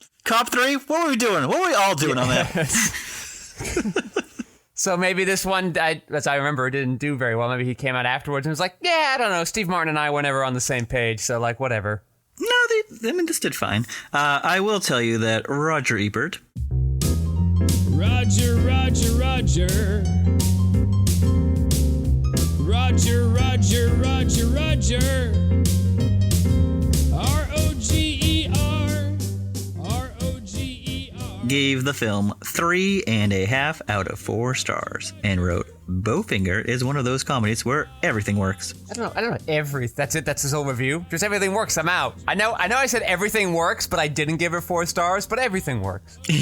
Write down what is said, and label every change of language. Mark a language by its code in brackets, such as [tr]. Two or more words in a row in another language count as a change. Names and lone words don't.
[en] Cop 3? What were we doing? What were we all doing on that? So maybe this one, as I remember, didn't do very well. Maybe he came out afterwards and was like, yeah, I don't know. Steve Martin and I were never on the same page, so like whatever. No, this did fine. I will tell you that Roger Ebert. Roger, Roger, Roger. Roger, Roger, Roger, Roger. R-O-G-E-R. R-O-G-E-R. Gave the film 3.5 out of 4 stars and wrote, Bowfinger is one of those comedies where everything works. I don't know. That's it. That's his whole review. Just everything works. I'm out. I know I said everything works, but I didn't give it 4 stars, but everything works.